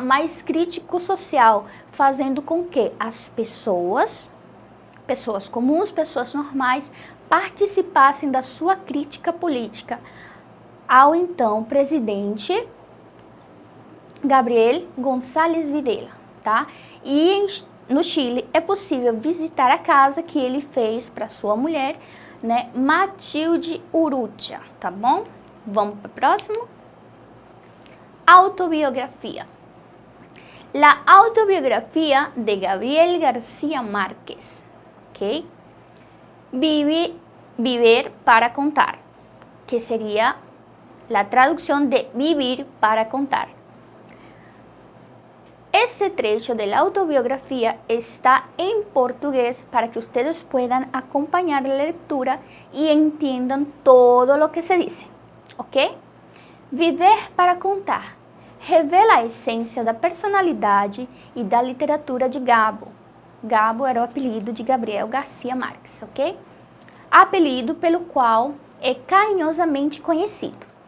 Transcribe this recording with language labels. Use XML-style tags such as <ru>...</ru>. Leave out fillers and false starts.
<pt>Mais crítico social, fazendo com que as pessoas comuns, pessoas normais, participassem da sua crítica política ao então presidente Gabriel González Videla, tá? E no Chile é possível visitar a casa que ele fez para sua mulher, né, Matilde Urrutia, tá bom? Vamos para o próximo. Autobiografía.</pt> <es>La autobiografía de Gabriel García Márquez, ¿ok? Viver para contar, que sería la traducción de vivir para contar. Este trecho de la autobiografía está en portugués para que ustedes puedan acompañar la lectura y entiendan todo lo que se dice, ¿ok?</es> <pt>Viver para contar revela a essência da personalidade e da literatura de Gabo. Gabo era o apelido de Gabriel Garcia Marques, ok? Apelido pelo qual é carinhosamente conhecido.</pt>